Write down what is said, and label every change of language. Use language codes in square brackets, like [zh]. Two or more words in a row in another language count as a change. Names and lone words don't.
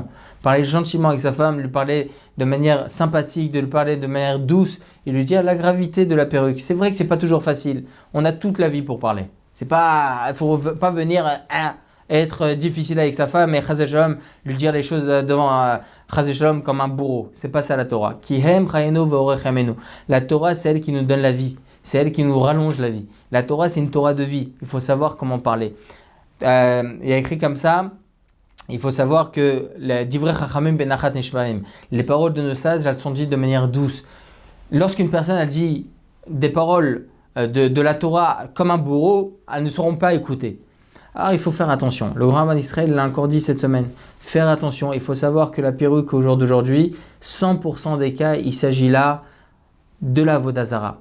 [fr] Parler gentiment avec sa femme, lui parler de manière sympathique, de lui parler de manière douce et lui dire la gravité de la perruque. C'est vrai que ce n'est pas toujours facile. On a toute la vie pour parler. Il ne faut pas venir être difficile avec sa femme et [he] חס ושלום, [fr] lui dire les choses devant [he] חס ושלום [fr] comme un bourreau. C'est pas ça la Torah. [he] כי הם חיינו ואורך ימינו. [fr] La Torah, c'est elle qui nous donne la vie. C'est elle qui nous rallonge la vie. La Torah, c'est une Torah de vie. Il faut savoir comment parler. Il y a écrit comme ça. Il faut savoir que [he] דברי חכמים בנחת נשמעים. [fr] Les paroles de nos sages, elles sont dites de manière douce. Lorsqu'une personne elle dit des paroles de la Torah comme un bourreau, elles ne seront pas écoutées. Alors il faut faire attention. Le grand rabbin d'Israël l'a encore dit cette semaine. Faire attention. Il faut savoir que la perruque au jour d'aujourd'hui, 100% des cas, il s'agit là de la [he] עבודה זרה.